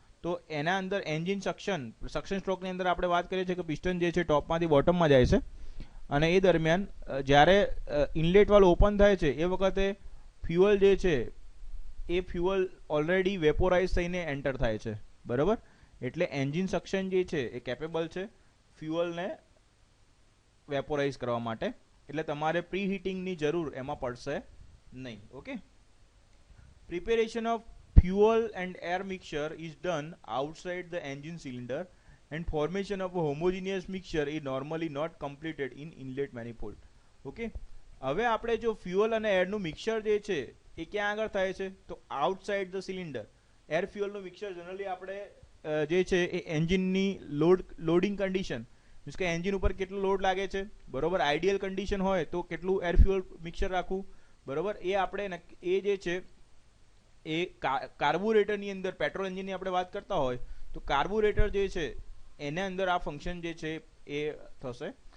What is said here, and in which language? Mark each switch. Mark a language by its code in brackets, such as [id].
[gu] તો એના અંદર એન્જિન સક્શન સ્ટ્રોકની અંદર આપણે વાત કરીએ છીએ કે પિસ્ટન જે છે ટોપમાંથી બોટમમાં જાય છે અને એ દરમિયાન જ્યારે ઇનલેટ વાલ્વ ઓપન થાય છે એ વખતે ફ્યુઅલ જે છે એ ફ્યુઅલ ઓલરેડી વેપોરાઇઝ થઈને એન્ટર થાય છે, બરાબર. એટલે એન્જિન સક્શન જે છે એ કેપેબલ છે ફ્યુઅલને વેપોરાઇઝ કરવા માટે. એટલે તમારે પ્રી હીટિંગની જરૂર એમાં પડશે નહીં. [en] Okay, preparation of fuel and air mixture is done outside the engine cylinder and formation of a homogeneous mixture is normally not completed in inlet manifold. [gu] Okay, હવે આપણે જો ફ્યુઅલ અને એરનું મિક્સર જે છે એ ક્યાં આગળ થાય છે? તો [en] Outside the cylinder. [gu] Air ફ્યુઅલનું mixer generally આપણે જે છે એ એન્જિનની લોડિંગ કન્ડિશન, મીન્સ કે એન્જિન ઉપર કેટલો લોડ લાગે છે, બરોબર. આઈડિયલ કન્ડિશન હોય તો કેટલું એર ફ્યુઅલ મિક્સર રાખવું, બરોબર, એ આપણે એ જે છે એ કાર્બોરેટરની અંદર પેટ્રોલ એન્જિનની આપણે વાત કરતા હોય તો કાર્બોરેટર જે છે એના અંદર આ ફંક્શન જે છે એ થશે.